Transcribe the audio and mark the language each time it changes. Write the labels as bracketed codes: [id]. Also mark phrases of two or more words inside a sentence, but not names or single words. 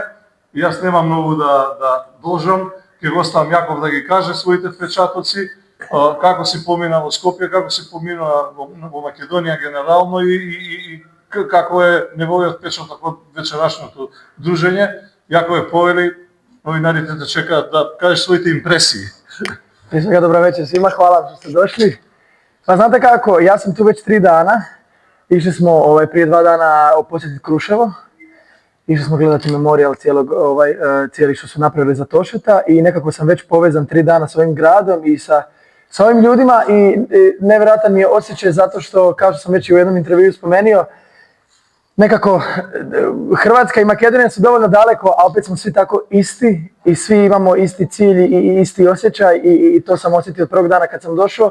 [mk] И јас немам многу да должам, ќе го оставам Јаков да ги каже своите впечатоци, како си помина во Скопје, како си помина во Македонија генерално и како е неговиот впечаток од вечерашното дружење. Јакове, повели, новинарите те чекаат да кажеш своите импресии. [hr] Prije svega dobra večer svima, hvala što ste došli. Pa znate kako, ja sam tu već 3 dana. Išli smo prije 2 dana posjetiti Kruševo. Išli smo gledati memorijal cijeli što su napravili za Tošeta i nekako sam već povezan 3 dana s ovim gradom i sa ovim ljudima i nevjerojatan mi je osjećaj zato što, kao što sam već i u jednom intervjuu spomenuo, nekako Hrvatska i Makedonija su dovoljno daleko, a opet smo svi tako isti i svi imamo isti cilj i isti osjećaj i to sam osjetio od prvog dana kad sam došao.